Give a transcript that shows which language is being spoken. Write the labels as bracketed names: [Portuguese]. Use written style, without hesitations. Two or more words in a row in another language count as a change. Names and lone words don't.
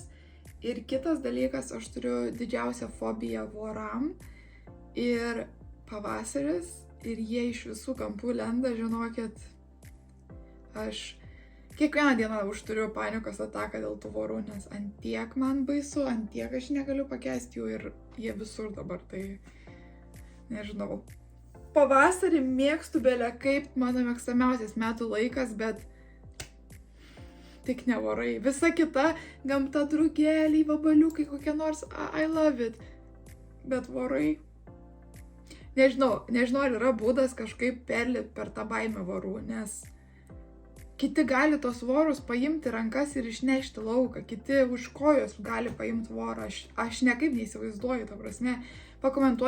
[Lithuanian] Ir kitas dalykas, aš turiu didžiausią fobiją voram ir pavasaris, ir jie iš visų kampų lenda, žinokit, aš kiekvieną dieną užturiu panikos ataką dėl tų vorų, nes antiek man baisu, antiek aš negaliu pakęsti jų ir jie visur dabar, tai nežinau. Pavasarį mėgstu bele kaip mano mėgstamiausias metų laikas, bet tik ne vorai. Visa kita gamta, drugeliai, vabaliukai, kokie nors, [English] I love it, [Lithuanian] bet vorai. Nežinau, ar yra būdas kažkaip perlipti per tą baimę vorų, nes kiti gali tos vorus paimti rankas ir išnešti lauką, kiti už kojos gali paimti vorą, aš nekaip neįsivaizduoju, ta prasme.